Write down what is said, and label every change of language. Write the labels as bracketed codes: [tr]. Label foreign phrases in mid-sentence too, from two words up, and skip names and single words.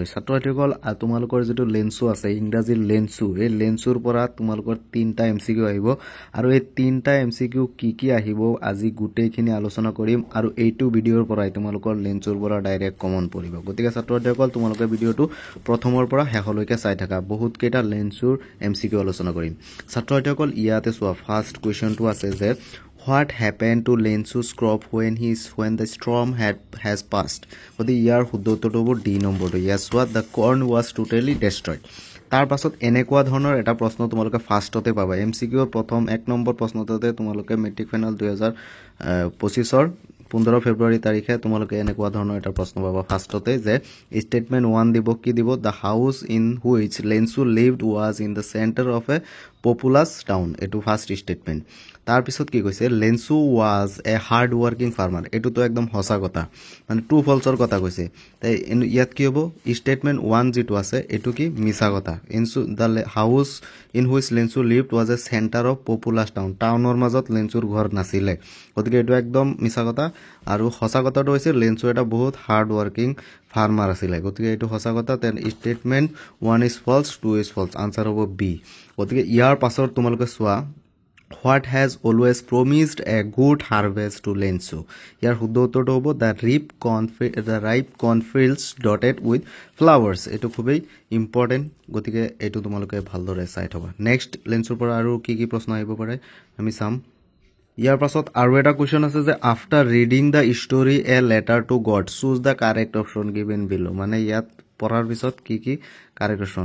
[as] ছাত্ৰসকল তোমালোকৰ যিটো লেন্সু আছে ইংৰাজীৰ লেন্সু, এই লেন্সুৰ পৰা তোমালোকৰ 3টা MCQ আহিব আৰু এই 3টা MCQ কি আহিব আজি গোটেইখিনি আলোচনা কৰিম আৰু এইটো ভিডিঅ'ৰ পৰাই তোমালোকৰ লেন্সুৰ পৰা [en] direct common [as] পৰিব। গতিকে ছাত্ৰসকল তোমালোকে ভিডিঅ'টো প্ৰথমৰ পৰা শেষলৈকে চাই থাকা, বহুত কেইটা লেন্সুৰ MCQ আলোচনা কৰিম। ছাত্ৰসকল ইয়াতে চোৱা, ফাৰ্ষ্ট কুৱেশ্যনটো আছে যে [en] what happened to Lensu's crop when the storm has passed? [as] গতি ইয়াৰ শুদ্ধ উত্তৰটো হ'ব ডি নম্বৰটো। [en] Yes, what the corn was totally destroyed. [as] তাৰ পাছত এনেকুৱা ধৰণৰ এটা প্ৰশ্ন তোমালোকে ফাৰ্ষ্টতে পাবা। MCQৰ প্ৰথম 1 নম্বৰ প্ৰশ্নটোতে তোমালোকে [en] matric final [as] 2025ৰ 15 ফেব্ৰুৱাৰী তাৰিখে তোমালোকে এনেকুৱা ধৰণৰ এটা প্ৰশ্ন পাবা ফাৰ্ষ্টতে যে ষ্টেটমেণ্ট 1 দিব, কি দিব? [en] the house in which Lensu lived was in the center of a populous town. এইটো first statement. [as] তাৰপিছত কি কৈছে? [en] Lensu was a hard working farmer. [as] এইটোতো একদম সঁচা কথা, মানে [en] true falseৰ [as] কথা কৈছে। তাই ইয়াত কি হ'ব? ষ্টেটমেণ্ট 1 যিটো আছে এইটো কি? মিছা কথা। [en] the house in which Lensu lived was a center of populous town. [as] টাউনৰ মাজত লেন্সুৰ ঘৰ নাছিলে, গতিকে এইটো একদম মিছা কথা। আৰু সঁচা কথাটো হৈছে লেন্সু এটা বহুত [en] hard working farmer [as] আছিলে, গতিকে এইটো সঁচা কথা। [en] then statement 1 is false, 2 is false, answer হ'ব বি। [as] গতিকে ইয়াৰ পাছত তোমালোকে চোৱা, [en] what has always promised a good harvest to Lensu? [as] ইয়াৰ শুদ্ধ উত্তৰটো হ'ব [en] the ripe cornfields dotted with flowers. [as] এইটো খুবেই ইম্পৰ্টেণ্ট, গতিকে এইটো তোমালোকে ভালদৰে চাই থবা। নেক্সট লেন্সুৰ পৰা আৰু কি প্ৰশ্ন আহিব পাৰে আমি চাম। ইয়াৰ পাছত আৰু এটা কুৱেশ্যন আছে যে [en] after reading the story a letter to God choose the correct option given below. [as] মানে ইয়াত পঢ়াৰ পিছত কি [en] correct option?